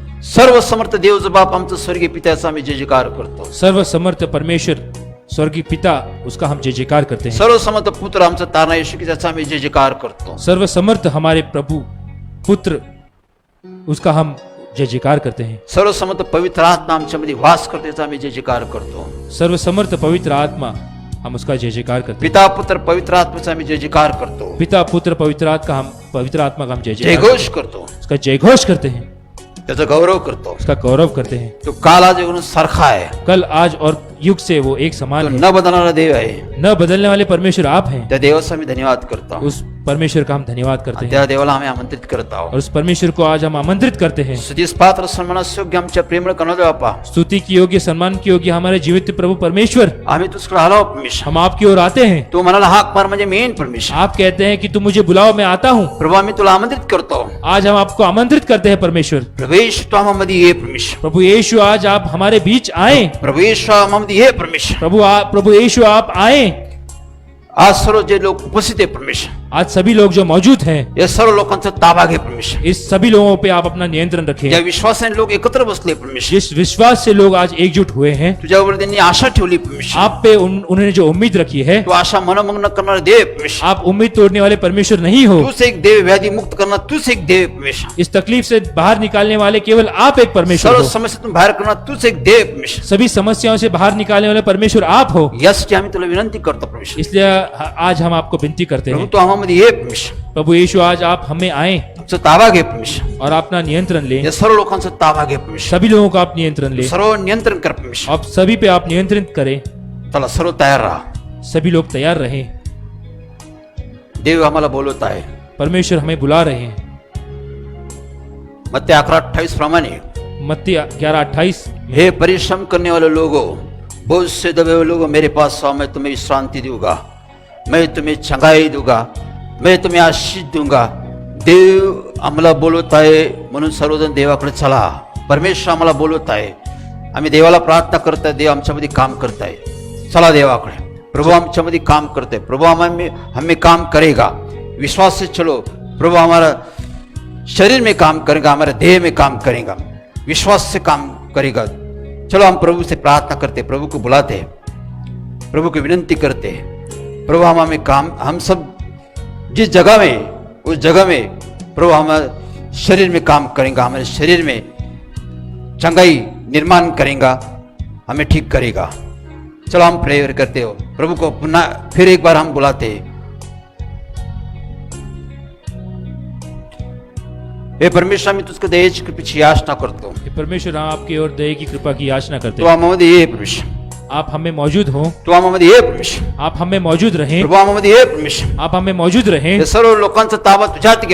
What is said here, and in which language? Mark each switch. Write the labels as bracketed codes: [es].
[mr] सर्व समर्थ देव जो बाप आमचं स्वर्गीय पित्याचा आम्ही जय जयकार करतो. [hi] सर्व समर्थ परमेश्वर स्वर्गीय पिता, उसका हम जय जयकार करते हैं. [mr] सर्व समर्थ पुत्र आमचा तारणा येशू ख्रिस्ताचा आम्ही जय जयकार करतो. [hi] सर्व समर्थ हमारे प्रभु पुत्र, उसका हम जय जयकार करते हैं. [mr] सर्व समर्थ पवित्र आत्मा आमच्यामध्ये वास करते त्याचा आम्ही जय जयकार करतो. [hi] सर्व समर्थ पवित्र आत्मा, हम उसका जय जयकार करते हैं. [mr] पिता पुत्र पवित्र आत्म्याचा आम्ही जय जयकार करतो. [hi] पिता पुत्र पवित्र आत्मा का हम जय जय जयकार [mr] घोष करतो, [hi] उसका जय घोष करते हैं, [mr] त्याचा गौरव करतो. [hi] उसका गौरव करते हैं. [mr] तो काल आज येऊन सारखा आहे, [hi] कल आज और युग से वो एक समान [mr] तो [hi] है. [mr] न बदलणारा देव आहे. [hi] न बदलने वाले परमेश्वर आप हैं. [mr] त्या देवाचा आम्ही धन्यवाद करतो. [hi] उस परमेश्वर का हम धन्यवाद करते हैं [mr] त्या देवाला आम्ही आमंत्रित करत आहोत. [hi] और उस परमेश्वर को आज हम आमंत्रित करते हैं. [mr] सुदीस पात्र सन्मानास योग्य आमच्या प्रेमळ कणोदे बापा, [hi] स्तुति की योग्य, सम्मान की योग्य हमारे जीवित प्रभु परमेश्वर, [mr] आम्ही तुझकडे आलो परमेश्वर. [hi] हम आपकी ओर आते हैं. [mr] तू म्हणाला हाक मार म्हणजे मी येईन परमेश्वर. [hi] आप कहते हैं कि तुम मुझे बुलाओ, मैं आता हूँ. [mr] प्रभू आम्ही तुला आमंत्रित करतो. [hi] आज हम आपको आमंत्रित करते हैं परमेश्वर. [mr] प्रवेश तू आम्हामध्ये ये परमेश्वर. [hi] प्रभु यीशु आज आप हमारे बीच आए. [mr] प्रवेश आम्हामध्ये ये परमेश्वर. [hi] प्रभु यीशु आप आए. [mr] आज सर्व जे लोक उपस्थित आहे परमेश्वर, [hi] आज सभी लोग जो मौजूद हैं, [mr] या सर्व लोकांचा ताबा घे परमेश्वर. [hi] इस सभी लोगों पे आप अपना नियंत्रण [mr] या [hi] रखें. [mr] विश्वासाने लोक एकत्र बसले परमेश्वर, [hi] जिस विश्वास से लोग आज एकजुट हुए हैं, [mr] तुझ्यावर त्यांनी आशा ठेवली परमेश्वर. [hi] आप पे उन्होंने जो उम्मीद रखी है, [mr] तू आशा मनमग्न करणारा देव परमेश्वर. [hi] आप उम्मीद तोड़ने वाले परमेश्वर नहीं हो. [mr] तूच एक देव, व्याधी मुक्त करणार तूच एक देव परमेश्वर. [hi] इस तकलीफ से बाहर निकालने वाले केवल आप एक परमेश्वर [mr] सर्व [hi] हो. [mr] समस्यातून बाहेर करणार तूच एक देव परमेश्वर. [hi] सभी समस्याओं से बाहर निकालने वाले परमेश्वर आप हो. [mr] यासाठी आम्ही तुला विनंती करतो परमेश्वर. [hi] इसलिए आज हम आपको विनती करते [mr] प्रभू [hi] हैं, [mr] तू आम्हामध्ये ये परमेश्वर. [hi] प्रभु यीशु आज आप हमें आए [mr] तुमचा ताबा घे परमेश्वर. [hi] और अपना नियंत्रण लें. [mr] या सर्व लोकांचा ताबा घे परमेश्वर. [hi] सभी लोगों का आप नियंत्रण लें. [mr] सर्व नियंत्रण कर परमेश्वर. [hi] आप सभी पे आप नियंत्रित करें. [mr] चला सर्व तयार राहा. [hi] सभी लोग तैयार रहें. [mr] देव आम्हाला बोलवत आहे. [hi] परमेश्वर हमें बुला रहे हैं. [mr] मत्ती 11:28 प्रमाणे, [hi] मत्ती 11:28, हे परिश्रम करने वाले लोगों, बोझ से दबे हुए लोगों, मेरे पास आओ, मैं तुम्हें विश्रांति दूंगा, मैं तुम्हें चंगाई दूंगा, मैं तुम्हें आशीष दूंगा. [mr] देव आम्हाला बोलवत आहे, म्हणून सर्वजण देवाकडे चला. परमेश्वर आम्हाला बोलवत आहे. आम्ही देवाला प्रार्थना करताय, देव आमच्यामध्ये काम करताय. चला देवाकडे. प्रभु आमच्यामध्ये काम करते. [hi] प्रभु हमें काम करेगा. विश्वास से चलो. प्रभु हमारा शरीर में काम करेगा, हमारे देह में काम करेगा, विश्वास से काम करेगा. चलो हम प्रभु से प्रार्थना करते, प्रभु को बुलाते हैं, प्रभु की विनंती करते हैं. प्रभु हमें काम, हम सब जिस जगह में, उस जगह में प्रभु हमारे शरीर में काम करेगा, हमारे शरीर में चंगाई निर्माण करेगा, हमें ठीक करेगा. चलो हम प्रेयर करते हो. प्रभु को पुनः फिर एक बार हम बुलाते हैं. [mr] हे परमेश्वर, मी तुझ्या दयेची कृपेची याचना करतो. [hi] हे परमेश्वर, हम आपकी ओर दया की कृपा की याचना करते [mr] तू [hi] हैं. [mr] आम्हामध्ये ये परमेश्वर. [hi] आप हमें मौजूद हो. [mr] तू आम्हामध्ये ये परमेश्वर. [hi] आप हमें मौजूद रहें. [mr] प्रभु आम्हामध्ये ये परमेश्वर. [hi] आप हमें मौजूद रहें [mr] हे सर्व लोकांचा ताबा तुझ्या हाती घे